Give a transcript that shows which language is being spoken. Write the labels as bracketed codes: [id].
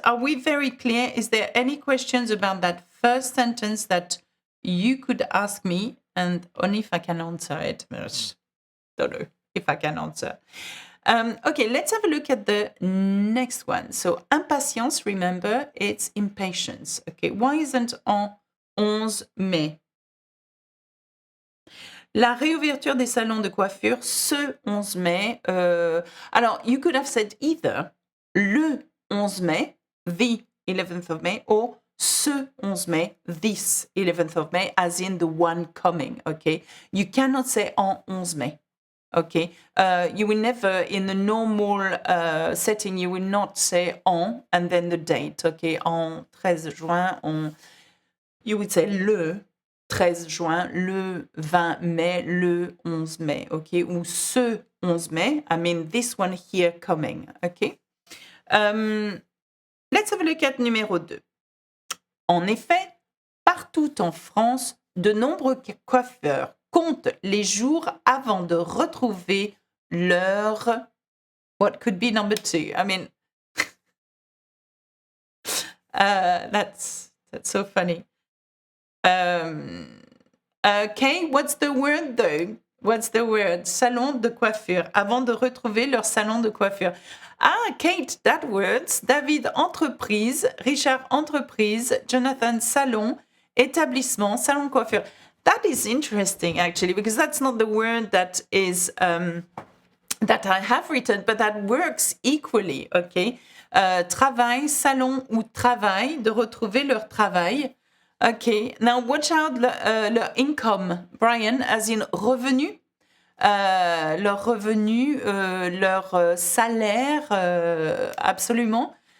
[en] Are we very clear? Is there any questions about that first sentence that you could ask me? And only if I can answer it. Don't know if I can answer. Okay, let's have a look at the next one. So, impatience, remember, it's impatience. Okay, why isn't [fr] en 11 mai? La réouverture des salons de coiffure ce 11 mai. [en] Alors, you could have said either [fr] le 11 mai, [en] the 11th of May, or [fr] ce 11 mai, [en] this 11th of May, as in the one coming, okay? You cannot say [fr] en 11 mai, [en] okay? You will never, in the normal setting, you will not say en and then the date, okay? [fr] En 13 juin, [en] you would say [fr] le 13 juin, le 20 mai, le 11 mai, okay? Ou ce 11 mai, [en] I mean this one here coming, okay? Let's have a look at numéro 2. [fr] En effet, partout en France, de nombreux coiffeurs comptent les jours avant de retrouver leur... [en] What could be number 2? I mean, that's so funny. Okay, what's the word though? What's the word? [fr] Salon de coiffure. Avant de retrouver leur salon de coiffure. [en] Ah, Kate, that words. David, entreprise. Richard, entreprise. Jonathan, salon. [fr] Établissement, salon de coiffure. [en] That is interesting actually, because that's not the word that is that I have written, but that works equally, okay? [fr] Travail, salon ou travail, de retrouver leur travail. [en] Okay, now watch out leur income, Brian, as in revenu. [fr] Leur revenu, leur salaire, absolument.